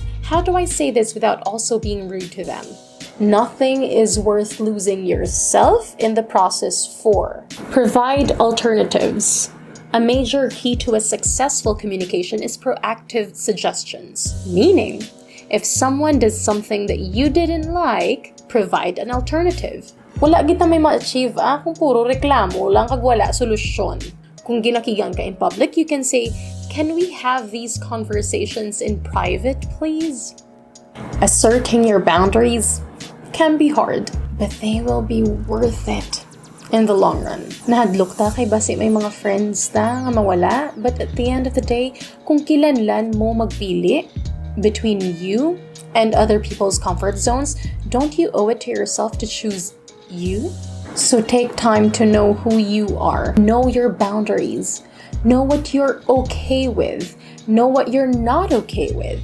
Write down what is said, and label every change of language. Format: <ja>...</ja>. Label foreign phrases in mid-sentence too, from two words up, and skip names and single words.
<en>How do I say this without also being rude to them? Nothing is worth losing yourself in the process for. Provide alternatives. A major key to a successful communication is proactive suggestions. Meaning, if someone does something that you didn't like, provide an alternative.</en> <hil>Wala kita may ma-achieve kung puro reklamo lang kag wala solusyon. Kung ginakigan ka</hil> <en>in public, you can say, "Can we have these conversations in private, please?" Asserting your boundaries can be hard, but they will be worth it in the long run.</en> <hil>Nahadlok ta kay basi may mga friends ta nga mawala,</hil> <en>but at the end of the day,</en> <hil>kung kilanlan mo magpili</hil> <en>between you and other people's comfort zones, don't you owe it to yourself to choose you? So take time to know who you are. Know your boundaries. Know what you're okay with. Know what you're not okay with.</en>